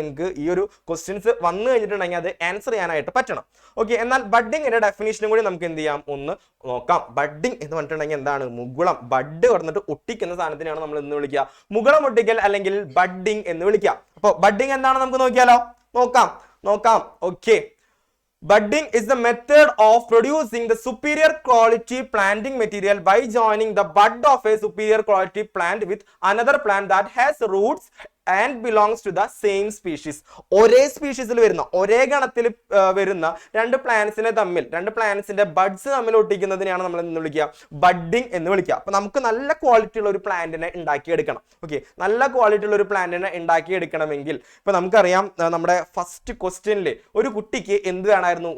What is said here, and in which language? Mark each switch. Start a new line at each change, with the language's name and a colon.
Malayalam: നിങ്ങൾക്ക് ഈ ഒരു ക്വസ്റ്റ്യൻസ് വന്നു കഴിഞ്ഞിട്ടുണ്ടെങ്കിൽ അത് ആൻസർ ചെയ്യാനായിട്ട് പറ്റണം. ഓക്കെ, എന്നാൽ ബഡ്ഡിങ്ങിന്റെ ഡെഫിനിഷനും കൂടി നമുക്ക് എന്ത് ചെയ്യാം? ഒന്ന് നോക്കാം. ബഡ്ഡിങ് എന്ന് പറഞ്ഞിട്ടുണ്ടെങ്കിൽ എന്താണ്? മുകുളം. ബഡ് പറഞ്ഞിട്ട് ഒട്ടിക്കുന്ന സാധനത്തിനാണ് നമ്മൾ എന്ന് വിളിക്കുക? മുകുളം ഒട്ടിക്കൽ അല്ലെങ്കിൽ ബഡ്ഡിങ് എന്ന് വിളിക്കുക. അപ്പോൾ ബഡ്ഡിങ് എന്താണ് നമുക്ക് നോക്കിയാലോ? നോക്കാം.
English: Okay, budding is the method of producing the superior quality planting material by joining the bud of a superior quality plant with another plant that has roots and belongs to the same species.
Malayalam: ഒരേ സ്പീഷീസിൽ വരുന്ന, ഒരേ ഗണത്തിൽ വരുന്ന രണ്ട് പ്ലാന്റ്സിന്റെ buds തമ്മിൽ ഒട്ടിക്കുന്നതിനെയാണ് നമ്മൾ എന്ന് വിളിക്കുക? ബഡ്ഡിങ് എന്ന് വിളിക്കുക. അപ്പൊ നമുക്ക് നല്ല ക്വാളിറ്റി ഉള്ള ഒരു പ്ലാന്റിനെ ഉണ്ടാക്കിയെടുക്കണം. ഓക്കെ, നല്ല ക്വാളിറ്റി ഉള്ള ഒരു പ്ലാന്റിനെ ഉണ്ടാക്കിയെടുക്കണമെങ്കിൽ ഇപ്പൊ നമുക്കറിയാം, നമ്മുടെ ഫസ്റ്റ് ക്വസ്റ്റ്യനിൽ ഒരു കുട്ടിക്ക് എന്ത് വേണമായിരുന്നു?